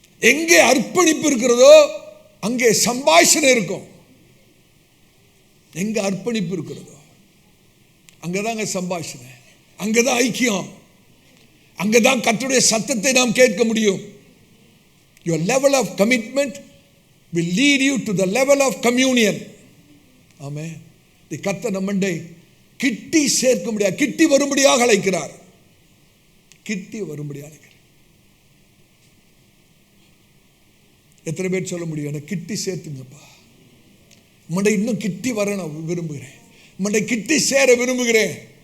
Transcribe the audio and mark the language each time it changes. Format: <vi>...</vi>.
<ta>எங்கே அர்ப்பணிப்பு இருக்கிறதோ அங்கே சம்பாஷணை இருக்கும். எங்க அர்ப்பணிப்பு இருக்கிறதோ அங்கதாங்க சம்பாஷணை, அங்கதான் ஐக்கியம், அங்கதான் கர்த்தருடைய சத்தத்தை நாம் கேட்க முடியும்.</ta> <en>Your level of commitment will lead you to the level of communion.</en> <ta>ஆமென். கர்த்தர் நம்மை கிட்டி சேர்க்க முடியாது, கிட்டி வரும்படியாக அழைக்கிறார். கிட்டி வரும்படியாக அழைக்கிறார். எத்தனை பேர் சொல்ல முடியும், எனக்கு கிட்டி சேர்த்துங்கப்பா, உம்முடைய இன்னும் கிட்டி வர நான் விரும்புகிறேன், உம்முடைய கிட்டி சேர விரும்புகிறேன்.</ta>